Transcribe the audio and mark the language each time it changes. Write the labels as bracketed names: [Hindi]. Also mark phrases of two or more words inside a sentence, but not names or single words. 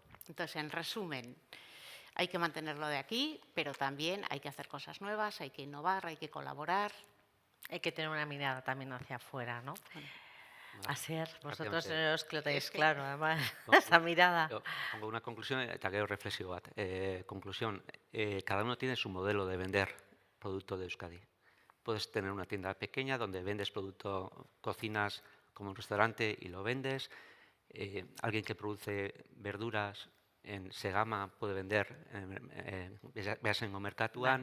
[Spanish] Entonces, en resumen, hay que mantenerlo de aquí, pero también hay que hacer cosas nuevas, hay que innovar, hay que colaborar. Hay que tener una mirada también hacia afuera, ¿no? Bueno, Asier, vosotros Prácticamente. os que lo tenéis Es que- claro, además, esa mirada. Yo pongo una conclusión, [Basque] eta gero reflexio bat. [Spanish] Conclusión, cada uno tiene su modelo de vender producto de Euskadi. Puedes tener una tienda pequeña donde vendes producto, cocinas como un restaurante y lo vendes. Alguien que produce verduras en Segama puede vender, veas en Omercatuan.